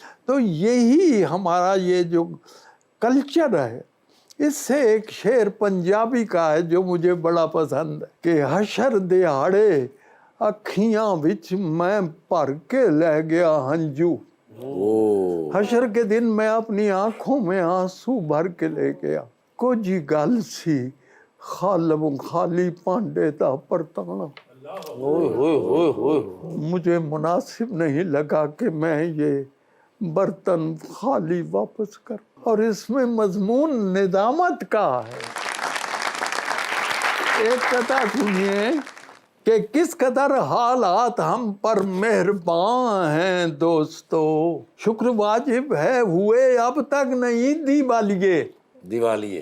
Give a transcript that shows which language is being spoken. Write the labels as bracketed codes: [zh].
[ur] تو یہی ہمارا یہ جو کلچر ہے, اس سے ایک شعر پنجابی کا ہے جو مجھے بڑا پسند ہے کہ [pa] حشر دیہاڑے اکھیاں وچ میں بھر کے لے گیا ہنجو. [ur] حشر کے دن میں اپنی آنکھوں میں آنسو بھر کے لے گیا. [pa] کچھ گل سی خالم خالی پانڈے دا پرتانا. [ur] مجھے مناسب نہیں لگا کہ میں یہ برتن خالی واپس کر, اور اس میں مضمون ندامت کا ہے. ایک قطعہ سنیے کہ کس قدر حالات ہم پر مہربان ہیں دوستو, شکر واجب ہے ہوئے اب تک نہیں دیوالیے.